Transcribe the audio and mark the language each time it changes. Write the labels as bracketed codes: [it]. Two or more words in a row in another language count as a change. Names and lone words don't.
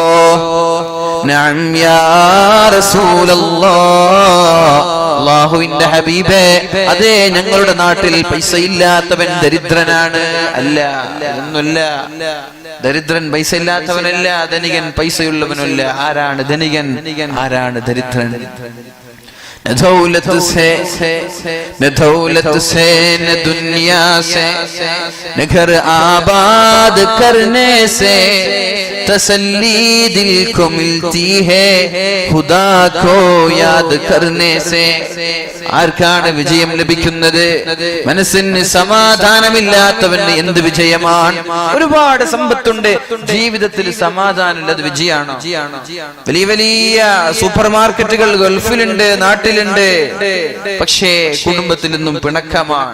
[ar] نعم يا رسول الله, [ml] അല്ലാഹുവിന്റെ ഹബീബേ, അതേ ഞങ്ങളുടെ നാട്ടിൽ പൈസ ഇല്ലാത്തവൻ ദരിദ്രനാണ്. അല്ല, ഒന്നുമില്ല. ദരിദ്രൻ പൈസ ഇല്ലാത്തവനല്ല, ധനികൻ പൈസയുള്ളവനല്ല. ആരാണ് ധനികൻ, ആരാണ് ദരിദ്രൻ? [hi] दौलत से न दुनिया से न घर आबाद करने से तसल्ली दिल को मिलती है खुदा को याद करने से. [ml] ആർക്കാണ് വിജയം ലഭിക്കുന്നത്? മനസ്സിന് സമാധാനമില്ലാത്തവന് എന്ത് വിജയമാണ്? ഒരുപാട് സമ്പത്തുണ്ട്, ജീവിതത്തിൽ സമാധാനമില്ലാതെ വിജയമാണോ? വലിയ വലിയ സൂപ്പർ മാർക്കറ്റുകൾ ഗൾഫിലുണ്ട്, നാട്ടിലുണ്ട്, പക്ഷേ കുടുംബത്തിൽ നിന്നും പിണക്കമാണ്.